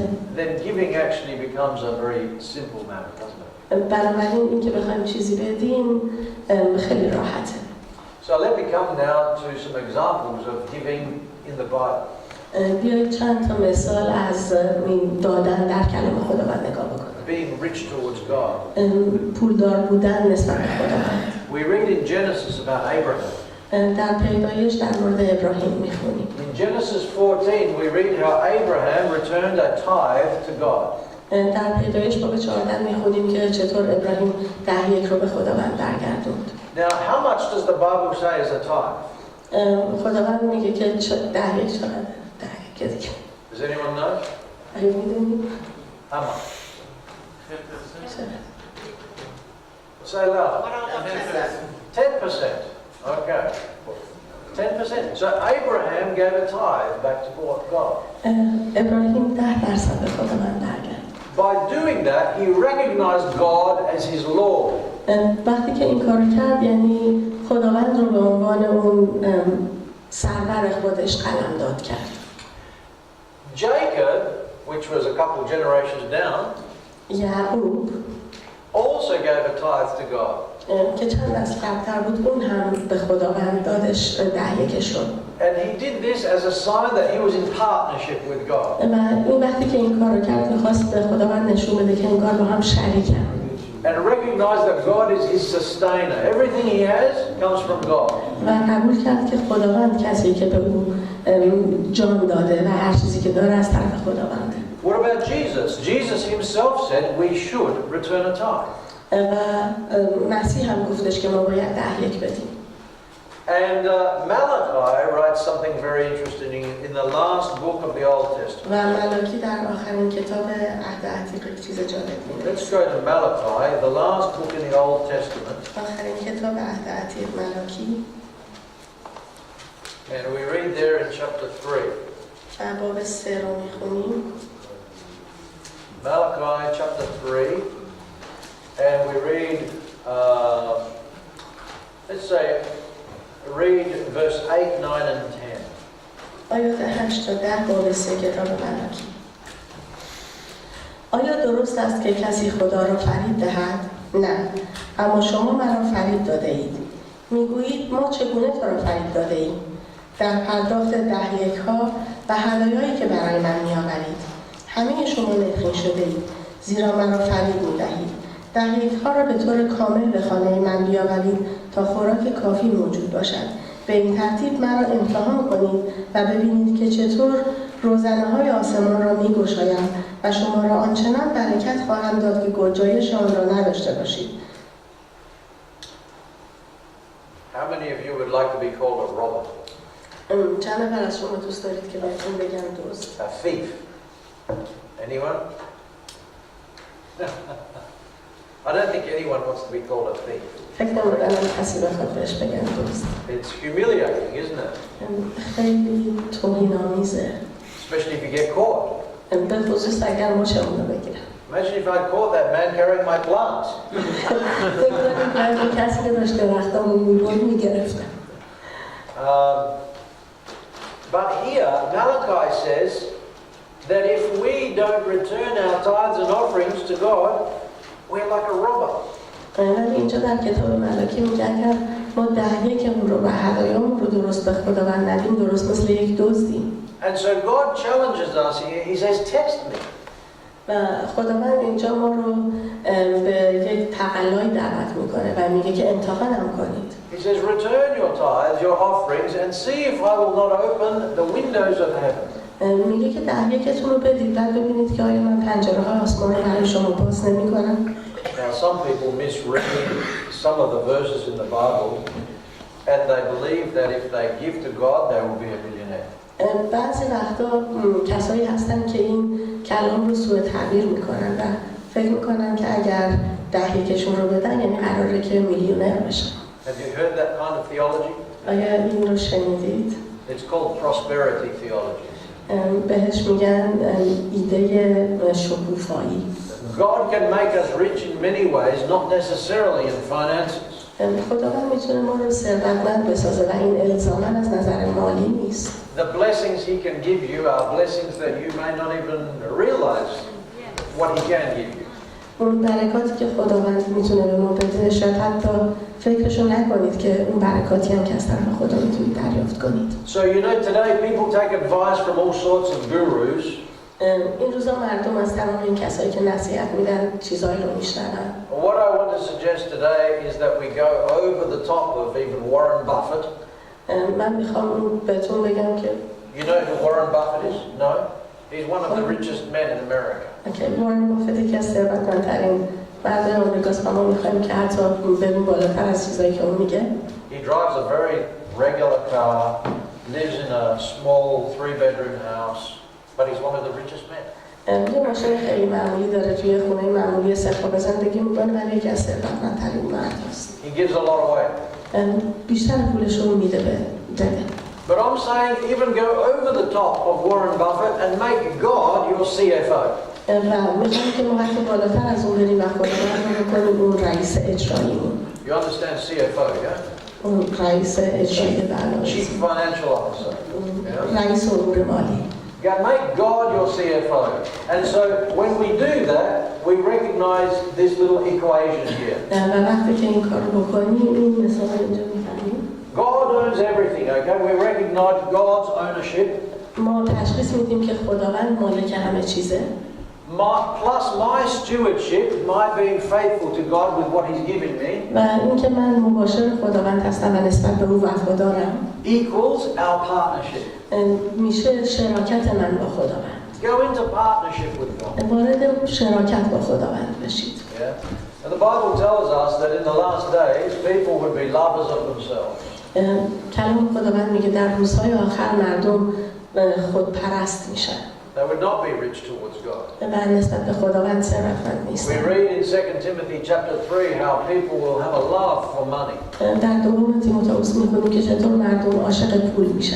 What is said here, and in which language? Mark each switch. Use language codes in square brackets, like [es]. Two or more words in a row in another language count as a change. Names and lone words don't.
[en] then giving actually becomes a very simple matter, doesn't it? [fa] بنابراین این که بخوایم چیزی بدیم خیلی راحته. [en] So let me come now to some examples of giving in the Bible. [fa] بیایید چند تا مثال از دادن در کلام خداوند نگاه بکنیم. [en] Being rich towards God. [fa] پولدار بودن نسبت به خداوند. [en] We read in Genesis about Abraham. [fa] در پیدایش در مورد ابراهیم میخونیم. [en] In Genesis 14 we read how Abraham returned a tithe to God. [fa] در پیدایش باب 14 میخونیم که چطور ابراهیم 10% رو به خداوند برگردوند. [en] Now how much does the Bible say is a tithe? [fa] خداوند میگه که 10% چقدر؟ 10% دیگه. [en] Does anyone know? [fa] آیا میدونید؟ [en] How much? 10%. Say loud. 10%. Okay. 10%. So Abraham gave a tithe back to God. [fa] ابراهیم 10% به خداوند برگرد. [en] By doing that, he recognized God as his Lord. [fa] وقتی که این کارو کرد یعنی خداوند رو به عنوان اون سرور خودش قلمداد کرد. [en] Jacob, which was a couple generations down, [fa] یعقوب [en] also gave a tithe to God. [fa] که چند نسل قبل‌تر بود اون هم به خداوند دادش 10% شد. [en] And he did this as a sign that he was in partnership with God. [fa] و این وقتی که این کارو کرد می‌خواست به خداوند نشون بده که انگار با هم شریکن. [en] And recognize that God is his sustainer. Everything he has comes from God. [fa] و قبول کرد که خداوند کسی که به او جان داده و هر چیزی که داره از طرف خداونده. [en] What about Jesus? Jesus himself said we should return a tithe. [fa] و مسیح هم گفتش که ما باید 10% بدیم. [en] And Malachi writes something very interesting in the last book of the Old Testament. [fa] و ملاکی در آخرین کتاب عهد عتیق چیز جالبی [en] Let's [fa] نوشت. [en] go to Malachi, the last book in the Old Testament. [fa] آخرین کتاب عهد عتیق ملاکی. [en] And we read there in chapter 3. [fa] باب 3 رو میخونیم. [en] Malachi chapter 3. And we read, let's say, read verse 8, 9 and 10. [fa] آیات 8 تا 10 باب 3 کتاب ملاکی. آیا درست است که کسی خدا را فریب دهد؟ نه، اما شما مرا فریب داده اید. میگویید ما چگونه تو را فریب داده ایم؟ در پرداخت 10%ها و هدایایی که برای من میآورید. همه شما نفرین شده اید، زیرا مرا فریب میدهید. 10%ها را به طور کامل به خانه من بیاورید تا خوراک کافی موجود باشد. به این ترتیب مرا امتحان کنید و ببینید که چطور روزنه‌های آسمان را می‌گشایم و شما را آنچنان برکت خواهم داد که گنجایش آن را نداشته باشید. [en] How many of you would like to be called a robber? [fa] چند نفر از شما دوست دارید که بهتون بگم دوست؟ [en] A thief? Anyone? I don't think anyone wants to be called a thief. [fa] فکر نمی‌کنم کسی بخواد بهش بگم دوست. [en] It's humiliating, isn't it? [fa] خیلی توهین‌آمیزه. [en] Especially if you get caught. [fa] به خصوص اگر مچمون رو بگیرم. [en] Imagine if I'd caught that man carrying my plants. [fa] فکر کنید من کسی که داشته وقتامون می‌برد می‌گرفتم. [en] But here, Malachi says that if we don't return our tithes and offerings to God, we're like a robber. [fa] ولی اینجا در کتاب ملاکی میگه اگر ما 10% رو و هدایامون رو درست به خداوند ندیم درست مثل یک دزدیم. [en] And so God challenges us here. He says, test me. [fa] و خداوند اینجا ما رو به یک تقلای دعوت میکنه و میگه که امتحانم کنید. [en] He says, return your tithes, your offerings, and see if I will not open the windows of heaven. [fa] میگه که 10%تون رو بدید بعد ببینید که آیا من پنجره‌های آسمان رو برای شما باز نمی‌کنم. [en] Now some people misread some of the verses in the Bible and they believe that if they give to God they will be a millionaire. [fa] بعضی وقتا کسایی هستن که این کلام رو سوء تعبیر میکنن و فکر میکنن که اگر 10%شون رو بدن یعنی قراره که میلیونر بشن. [en] Have you heard that kind of theology? [fa] آیا این رو شنیدید؟ [en] It's called prosperity theology. [fa] بهش میگن ایده شکوفایی. [en] God can make us rich in many ways, not necessarily in finances. [fa] خداوند میتونه ما رو ثروتمند بسازه و این الزاماً از نظر مالی نیست. [en] The blessings He can give you are blessings that you may not even realize what He can give you. [fa] اون برکاتی که خداوند میتونه به ما بده شاید حتی فکرشو نکنید که اون برکاتی هم که از طرف خدا میتونید دریافت کنید. [en] So you know today people take advice from all sorts of gurus. [fa] این روزا مردم از تمام این کسایی که نصیحت میدن چیزایی رو میشنون. [en] What I want to suggest today is that we go over the top of even Warren Buffett. [fa] من میخوام بهتون بگم که [en] You know who Warren Buffett is? No? He's one of the richest men in America. [fa] Okay, وارن بافت یکی از ثروتمندترین مردای آمریکاست و ما میخوایم که حتی بریم بالاتر از چیزایی که اون میگه. [en] He drives a very regular car, lives in a small 3-bedroom house, but he's one of the richest men. [fa] یه ماشین خیلی معمولی داره توی خونه معمولی سه خوابه زندگی میکنه ولی یکی از ثروتمندترین مرد است. [en] He gives a lot away. [fa] بیشتر پولش رو میده به بده. [en] But I'm saying even go over the top of Warren Buffett and make God your CFO. [fa] و میخوایم که ما حتی بالاتر از اون بریم و خداوند رو بکنیم اون رئیس اجراییمون. [en] You understand CFO, yeah? [fa] اون رئیس اجرایی برنامه. [en] Chief Financial Officer. Yeah? [fa] رئیس امور مالی. [en] God, make God your CFO. And so when we do that, we recognize this little equation here. [fa] و وقتی که این کار رو بکنیم این مثال اینجا می‌فهمیم. [en] God owns everything, okay? We recognize God's ownership. [fa] ما تشخیص میدیم که خداوند مالک همه چیزه. [en] Plus my stewardship, my being faithful to God with what He's given me. [fa] و اینکه من مباشر خداوند هستم و نسبت به او وفادارم. [en] Equals our partnership. [fa] میشه شراکت من با خداوند. [en] Go into partnership with God. [fa] وارد شراکت با خداوند بشید. [en] Yeah. And the Bible tells us that in the last days, people would be lovers of themselves. [fa] کلام خداوند میگه در روزهای آخر مردم خودپرست میشن. [en] They would not be rich towards God. [fa] و نسبت به خداوند ثروتمند نیستن. [en] We read in 2 Timothy chapter 3 how people will have a love for money. [fa] در دوم تیموتائوس میخونیم که چطور مردم عاشق پول میشن.